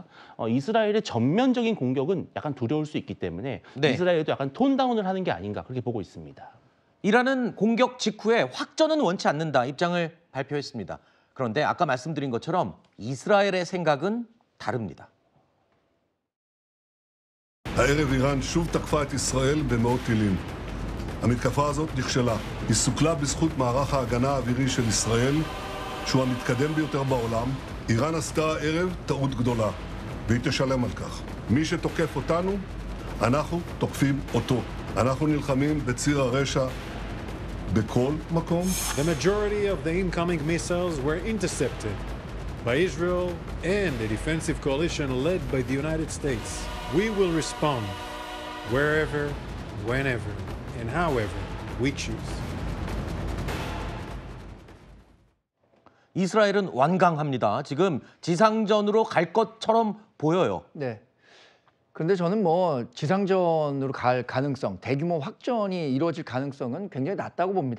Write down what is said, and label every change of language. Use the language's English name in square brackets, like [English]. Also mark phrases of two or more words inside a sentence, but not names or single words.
[Korean] 이스라엘의 전면적인 공격은 약간 두려울 수 있기 때문에 네. 이스라엘도 약간 톤다운을 하는 게 아닌가 그렇게 보고 있습니다. 이란은 공격 직후에 확전은 원치 않는다 입장을 발표했습니다. 그런데 아까 말씀드린 것처럼 이스라엘의 생각은 다릅니다. [Hebrew] הערב איראן שוב תקפה את ישראל במאות טילים. המתקפה הזאת נכשלה. היא סוכלה בזכות מערך ההגנה האווירי של ישראל, שהוא המתקדם ביותר בעולם. איראן עשתה הערב טעות גדולה, והיא תשלם על כך. מי שתוקף אותנו, אנחנו תוקפים אותו. אנחנו נלחמים בציר הרשע בכל מקום. [English] The majority of the incoming missiles were intercepted by Israel and the defensive coalition led by the United States. We will respond wherever, whenever, and however we choose. [Korean] 이스라엘은 완강합니다. 지금 지상전으로 갈 것처럼 보여요. 네. 그런데 저는 뭐 지상전으로 갈 가능성, 대규모 확전이 이루어질 가능성은 굉장히 낮다고 봅니다.